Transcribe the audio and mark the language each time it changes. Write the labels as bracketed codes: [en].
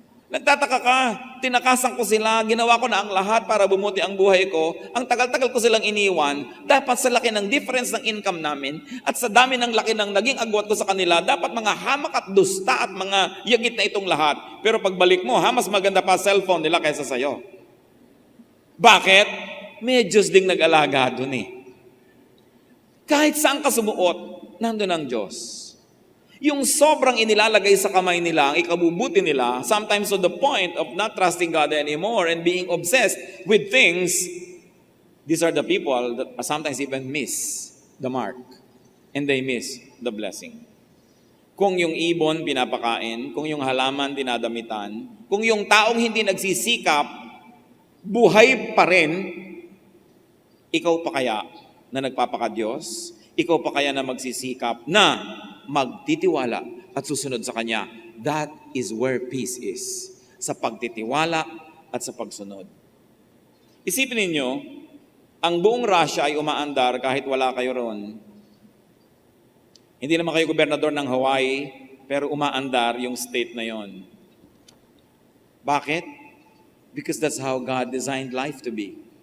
[tl] Nagtataka ka, tinakasan ko sila, ginawa ko na ang lahat para bumuti ang buhay ko, ang tagal-tagal ko silang iniwan, dapat sa laki ng difference ng income namin, at sa dami ng laki ng naging agwat ko sa kanila, dapat mga hamak at dusta at mga yagit na itong lahat. Pero pagbalik mo, mas maganda pa cellphone nila kaysa sa'yo. Bakit? May Diyos ding nag-alaga dun eh. Kahit saan ka sumuot, nandun ang Diyos. Yung sobrang inilalagay sa kamay nila, ang ikabubuti nila, [en] sometimes to the point of not trusting God anymore and being obsessed with things, these are the people that sometimes even miss the mark and they miss the blessing. [tl] Kung yung ibon pinapakain, kung yung halaman dinadamitan, kung yung taong hindi nagsisikap, buhay pa rin, ikaw pa kaya na nagpapaka-Diyos? Ikaw pa kaya na magsisikap na magtitiwala at susunod sa Kanya? [en] That is where peace is. [tl] Sa pagtitiwala at sa pagsunod. Isipin ninyo, ang buong Russia ay umaandar kahit wala kayo ron. Hindi naman kayo gobernador ng Hawaii, pero umaandar yung state na yon. Bakit? [en] Because that's how God designed life to be.